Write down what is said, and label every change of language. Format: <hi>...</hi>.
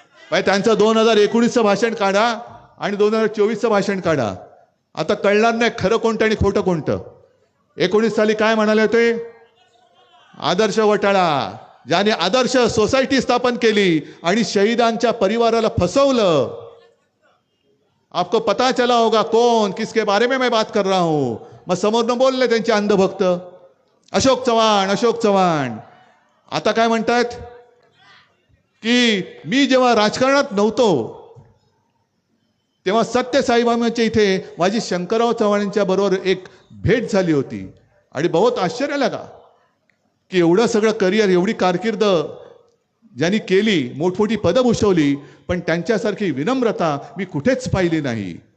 <mr>भाई त्यांचं 2019चं भाषण काढा आणि 2024चं भाषण काढा. आता कळणार नाही खरं कोणतं आणि खोटं कोणतं. 19 साली काय म्हणाले होते? आदर्श घोटाळा, ज्याने आदर्श सोसायटी स्थापन केली आणि शहीदांच्या परिवाराला फसवलं.</mr> <hi>आपको पता चला होगा कौन किसके बारे में मैं बात कर रहा हूं.</hi> <mr>मग समोरनं बोलले त्यांचे अंधभक्त अशोक चव्हाण. आता काय म्हणतात की मी जेव्हा राजकारणात नव्हतो तेव्हा सत्यसाईबाबांच्या इथे माझी शंकरराव चव्हाणांच्या बरोबर एक भेट झाली होती आणि</mr> <hi>बहुत आश्चर्य लगा</hi> <mr>की एवढं सगळं करिअर, एवढी कारकीर्द ज्यांनी केली, मोठमोठी पदं भूषवली, पण त्यांच्यासारखी विनम्रता मी कुठेच पाहिली नाही.</mr>